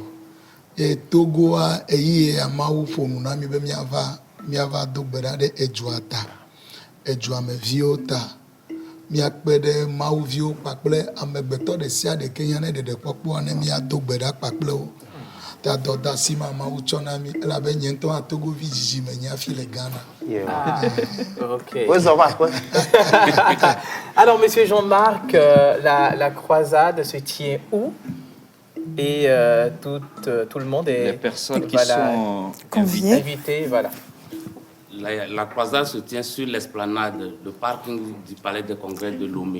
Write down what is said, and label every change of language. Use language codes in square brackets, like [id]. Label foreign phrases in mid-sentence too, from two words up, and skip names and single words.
[ee] Togoa eyi amawu ƒo nu na mi be miava do gbe ɖa ɖe edzoa ta. Edzoa me viwo ta. Miakpe ɖe mawuviwo kpakple amegbetɔ ɖe sia ɖe ke hiã ne ɖeɖekpɔkpɔa ne miado gbe ɖa kpakple wo. Ta dɔdeasi ma mawu tsɔ na mi elabe nye ŋutɔ hã Togovi dzidzime nye afi le Ghana. [fr] Ok. Alors, monsieur Jean-Marc, la croisade se tient où? Et tout le monde est... Les personnes qui sont invitées, voilà. La croisade se tient sur l'esplanade, le parking du Palais des Congrès de Lomé.